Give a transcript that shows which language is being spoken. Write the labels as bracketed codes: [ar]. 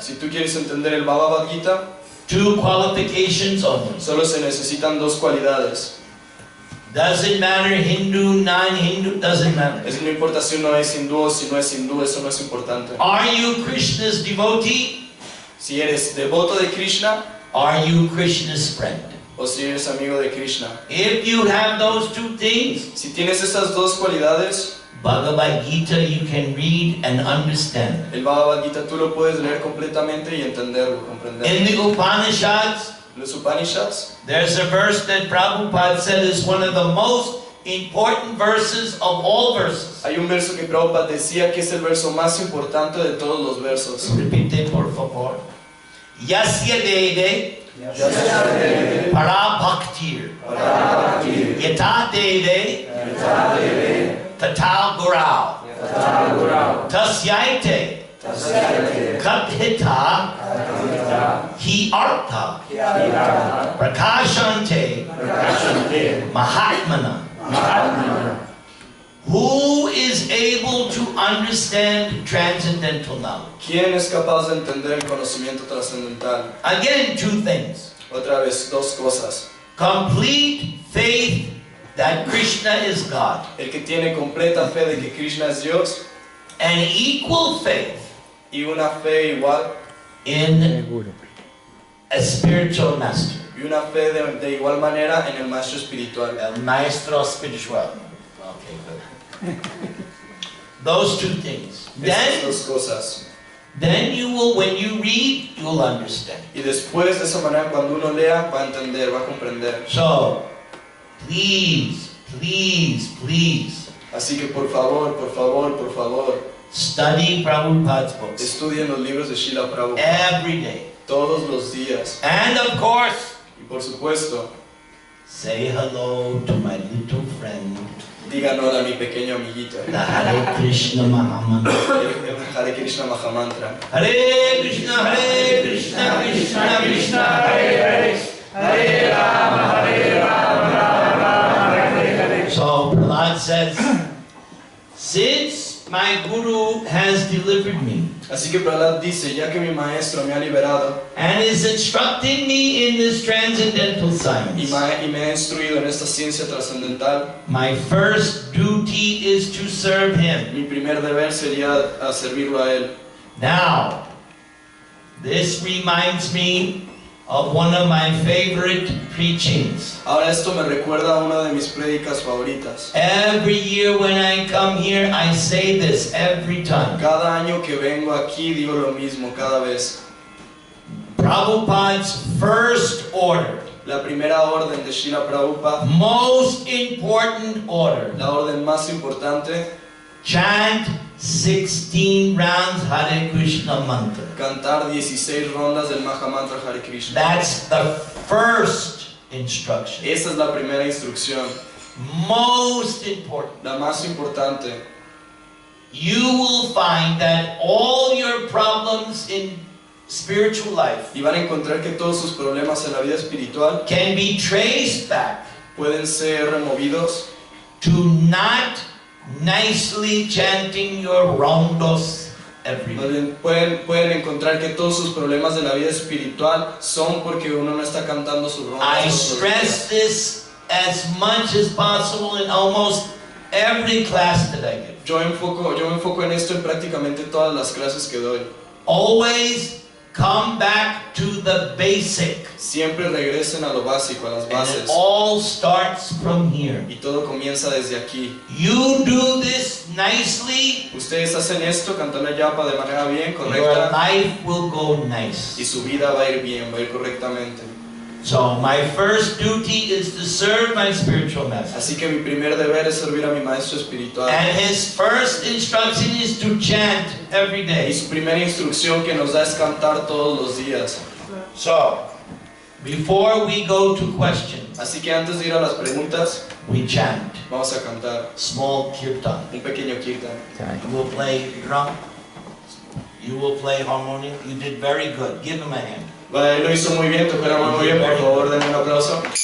[es] si tú quieres entender el Bhagavad-Gita, [en] 2 qualifications only. [es] solo se necesitan 2 cualidades. [en] Doesn't matter Hindu, non-Hindu, doesn't matter. [es] Eso no importa si uno es hindú o si no es hindú, eso no es importante. [en] Are you Krishna's devotee? [es] Si eres devoto de Krishna [en] Are you Krishna's friend? [es] o si eres amigo de Krishna. [en] If you have those 2 things, [es] Si tienes esas 2 cualidades, [en] Bhagavad-Gita you can read and understand. [es] el Bhagavad-Gita tú lo puedes leer completamente y entenderlo, comprenderlo. [en] In the Upanishads, [es] Los Upanishads, [en] there's a verse that Prabhupada said is one of the most important verses of all verses. [es] hay un verso que Prabhupada decía que es el verso más importante de todos los versos. Repite, por favor. [sa] Yasya dede para bhaktir. Yata dede tata gurau. Tasyaite kathita hi artha prakashante mahatmana. [en] Who is able to understand transcendental knowledge? [es] ¿Quién es capaz de entender el conocimiento trascendental? [en] Again, 2 things. [es] Otra vez, 2 cosas. [en] Complete faith that Krishna is God, [es] El que tiene completa fe de que Krishna es Dios [en] and equal faith [es] y una fe igual [en] in a spiritual master, [es] y una fe de igual manera en el maestro espiritual. el maestro espiritual. [en] Okay, good. Those 2 things. [es] Esas 2 cosas. [en] Then you will, when you read, you will understand. [es] Y después de esa manera, cuando uno lea, va a entender, va a comprender. [en] So, please, please, please, [es] Así que por favor, por favor, por favor, [en] study Prabhupada's books [es] estudien los libros de Srila Prabhupada [en] every day. [es] todos los días. [en] And of course, [es] Y por supuesto, [en] say hello to my little friend, [es] Digan hola a mi pequeño amiguito. [en] The Hare Krishna Mahamantra. [es] Hare Krishna Mahamantra. [sa] Hare Krishna, Krishna Krishna, Hare Hare, Hare Rama, Rama, Hare Hare. [en] So Prahlad says, since my Guru has delivered me, [es] Así que Prahlad dice, ya que mi maestro me ha liberado [en] and is instructing me in this transcendental [es] y [en] science, [es] me ha instruido en esta ciencia trascendental, [en] my first duty is to serve him. [es] mi primer deber sería a servirlo a él. [en] Now, this reminds me of one of my favorite preachings. [es] Ahora esto me recuerda a una de mis prédicas favoritas. [en] Every year when I come here, I say this every time. [es] Cada año que vengo aquí digo lo mismo, cada vez. [en] Prabhupada's first order, [es] La primera orden de Srila Prabhupada, [en] most important order, [es] la orden más importante, [en] chant 16 rounds Hare Krishna mantra. [es] cantar 16 rondas del Mahamantra Hare Krishna. [en] That's the first instruction. [es] Esa es la primera instrucción, [en] Most important. [es] la más importante. [en] You will find that all your problems in spiritual life [es] Y van a encontrar que todos sus problemas en la vida espiritual [en] can be traced back [es] pueden ser removidos [en] to not nicely chanting your rondos every day. [es] Pueden encontrar que todos sus problemas de la vida espiritual son porque uno no está cantando sus rondas. [en] I [es] todos los [en] stress this as much as possible in almost every class that I give. [es] Yo me enfoco en esto en prácticamente todas las clases que doy. [en] Always come back to the basic. [es] Siempre regresen a lo básico, a las [en] And it [es] bases. [en] all starts from here. [es] Y todo comienza desde aquí. [en] You do this nicely, [es] Ustedes hacen esto, cantan la yapa de manera bien, [en] your [es] correcta, [en] life will go [es] y [en] nice. [es] su vida va a ir bien, va a ir correctamente. [en] So my first duty is to serve my spiritual master. [es] Así que mi primer deber es servir a mi maestro espiritual. [en] And his first instruction is to chant every [es] Y [en] day. [es] su primera instrucción que nos da es cantar todos los días. [en] So, before we go to questions, [es] Así que antes de ir a las preguntas, [en] we chant. [es] vamos a cantar [en] Small kirtan. [es] un pequeño kirtan. [en] You will play drum. You will play harmonium. You did very good. Give him a hand. [es] Vale, lo hizo muy bien, tocó la mano muy bien, por favor denle un aplauso.